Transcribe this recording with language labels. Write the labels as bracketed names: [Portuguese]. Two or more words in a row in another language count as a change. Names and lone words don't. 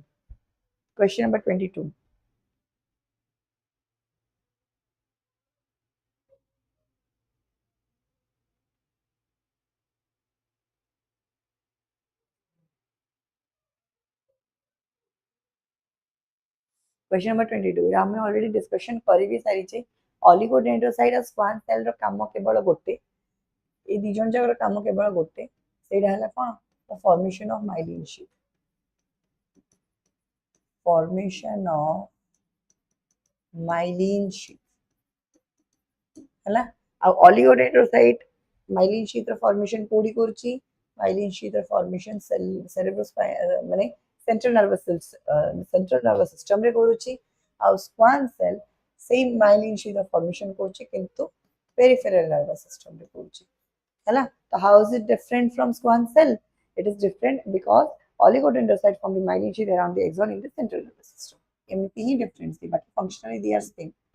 [English] Question number 22. Question number 22 [Odia] ଏଇଟା ଆମେ [English] already discussion [Odia] କରି ବି ସାରିଛେ oligodendrocyte ଆଉ [English] squamous cell [Odia] ର କାମ କେବଳ ଗୋଟେ ଏଇ ଦି ଜଣ ଯାକର କାମ କେବଳ ଗୋଟେ ସେଇଟା ହେଲା କଣ [English] the formation of myelin sheath formation of myelin sheath [Odia] ହେଲା ଆଉ [English] oligodendrocyte myelin sheath ର formation [Odia] କୋଉଠି କରୁଛି [English] myelin sheath ର formation ମାନେ central nervous system [Odia] ରେ କରୁଛି ଆଉ [English] squamous cell ସେଇ myelin sheath ର formation [Odia] କରୁଛି କିନ୍ତୁ [English] peripheral nervous system [Odia] ରେ କରୁଛି ହେଲା ତ [English] how is it different from squamous cell it is different because oligodendrocyte form the myelin sheath around the axon in the central nervous system [Hindi] एमती ही [English] difference [Hindi] थी बाकी [English] functionally they are same